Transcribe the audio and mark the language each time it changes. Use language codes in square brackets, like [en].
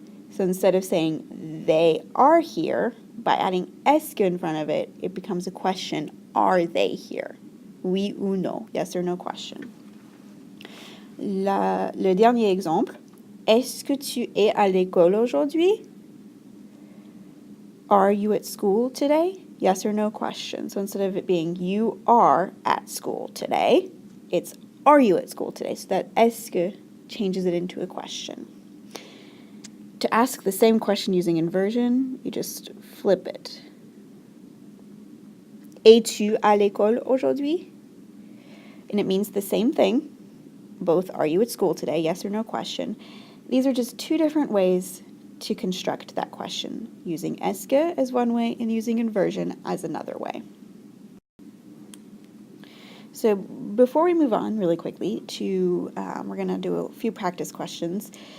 [en] So instead of saying they are here, by adding est-ce in front of it, it becomes a question. Are they here? [fr] oui ou non, [en] yes or no question. [fr] Le dernier exemple, est-ce que tu es à l'école aujourd'hui? [en] Are you at school today? Yes or no question. So instead of it being you are at school today, it's are you at school today? So that est-ce que changes it into a question. To ask the same question using inversion, you just flip it. [fr] Es-tu à l'école aujourd'hui? [en] And it means the same thing. Both are you at school today, yes or no question. These are just two different ways to construct that question, using est-ce que as one way and using inversion as another way. So before we move on really quickly to, we're going to do a few practice questions.